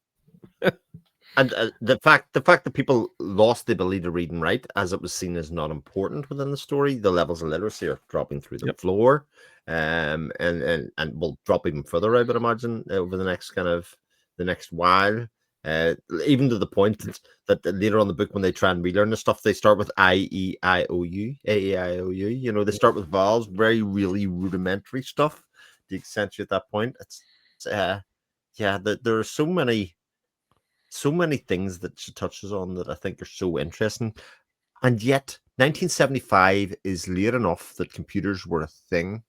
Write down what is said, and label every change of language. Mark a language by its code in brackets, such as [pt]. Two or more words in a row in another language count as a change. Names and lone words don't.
[en] And the fact that people lost the ability to read and write, as it was seen as not important within the story, the levels of literacy are dropping through the Yep. floor, and will drop even further, I would imagine, over the next while. Even to the point that later on the book, when they try and relearn the stuff, they start with I-E-I-O-U, A-E-I-O-U. You know, they start with vowels, very really rudimentary stuff. To accentuate that point, yeah, there are so many things that she touches on that I think are so interesting. And yet, 1975 is late enough that computers were a thing